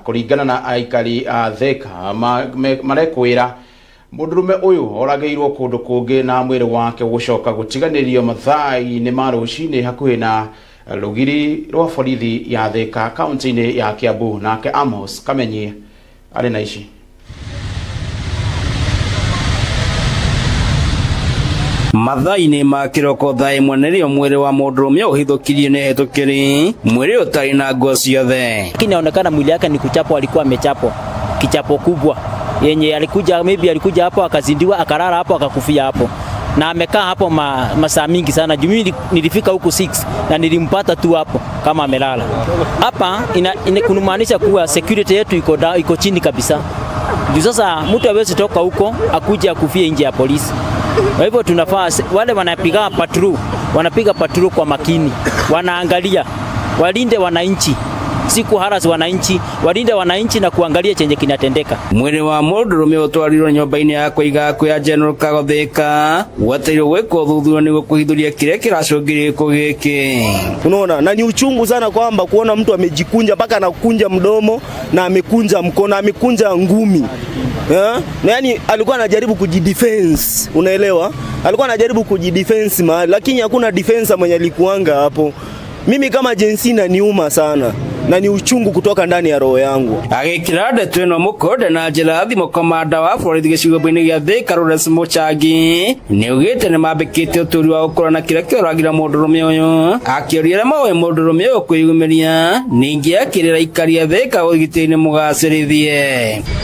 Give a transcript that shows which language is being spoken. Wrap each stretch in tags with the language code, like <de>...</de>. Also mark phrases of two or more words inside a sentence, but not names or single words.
<ki>Kũringana na aikari a Thika marekwĩra mũndũrũme ũyũ oragĩirwo kũndũ kũngĩ na mwĩrĩ wake gũcoka gũtiganĩrio mathaa-inĩ ma rũcinĩ hakuhĩ na rũgiri rwa borithi ya Thika kaunti-inĩ ya Kiambu. Nake Amos Kamenyi arĩ na ici. Mathaa-inĩ ma kĩroko thaa ĩmwe nĩrĩo mwĩrĩ wa mũndũrũme ũhithũkirio nĩ hetũkĩri, mwĩrĩ ũtarĩ na nguo ciothe.</ki> <sw>Inaonekana mwili yake ni kuchapwa, alikuwa amechapwa kichapo kubwa yenye alikuja hapo akazindiwa akalala hapo akakufia hapo na amekaa hapo masaa mingi sana. Mimi nilifika huku 6 na nilimpata tu hapo kama amelala hapa. Kunamaanisha kuwa security yetu iko chini kabisa. Ndio sasa mtu hawezi toka huko akuje akufie nje ya polisi. Kwa hivyo tunafaa wale wanapiga patrol kwa makini, wanaangalia walinde wananchi si kuharasi wananchi, walinde wananchi na kuangalia chenye kinatendeka.</sw> <ki>Mwili wa mũndũrũme ũtwarirwo nyũmba-inĩ ya kũiga ya General Kagotheka wateirwo gwĩkwo ũthuthuria nĩguo kũhithũria kĩrĩa kĩracũngĩrĩria gĩkuũ gĩkĩ.</ki> <sw>Unaona, na ni uchungu sana kwamba kuona mtu amejikunja mpaka anakunja mdomo na amekunja mkono, amekunja ngumi. Na yani alikuwa anajaribu kujidefense, unaelewa? Alikuwa anajaribu kujidefense mahali, lakini hakuna defense mwenye alikuanga hapo. Mimi kama jensi na niuma sana na ni uchungu kutoka ndani ya roho yangu.</sw> <ki>Agikira ndeto ĩno mũkonde na njĩra thimo komanda wa borithi gĩcigo-inĩ gĩa Thika Lawrence Mũchangi nĩaugĩte nĩmambĩkĩte ũtũri wa gũkũrana kĩrĩa kĩoragĩra mũndũrũme ũyũ, akĩũria arĩa moĩ mũndũrũme ũyũ kwĩyumĩria, ningĩ akĩrĩra aikari a Thika ũgitĩri mũgacĩrithie.</ki>